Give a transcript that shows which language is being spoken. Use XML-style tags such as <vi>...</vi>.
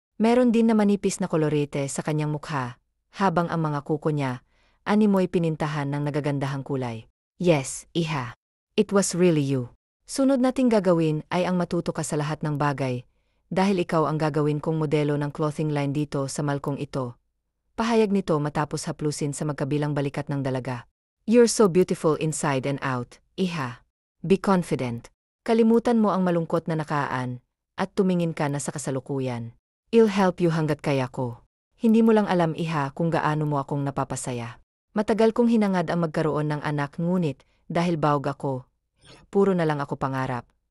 <tl>Meron din na manipis na kolorete sa kanyang mukha, habang ang mga kuko niya, animoy pinintahan ng nagagandahang kulay. Yes, iha.</tl> <en>It was really you.</en> <tl>Sunod nating gagawin ay ang matuto ka sa lahat ng bagay, dahil ikaw ang gagawin kong modelo ng clothing line dito sa malkong ito. Pahayag nito matapos haplusin sa magkabilang balikat ng dalaga.</tl> <en>You're so beautiful inside and out, iha. Be confident.</en> <tl>Kalimutan mo ang malungkot na nakaan, at tumingin ka na sa kasalukuyan.</tl> <en>I'll help you</en> <tl>hanggat kaya ko. Hindi mo lang alam iha kung gaano mo akong napapasaya. Matagal kong hinangad ang magkaroon ng anak ngunit, dahil bawg ako, puro na lang ako pangarap.</tl>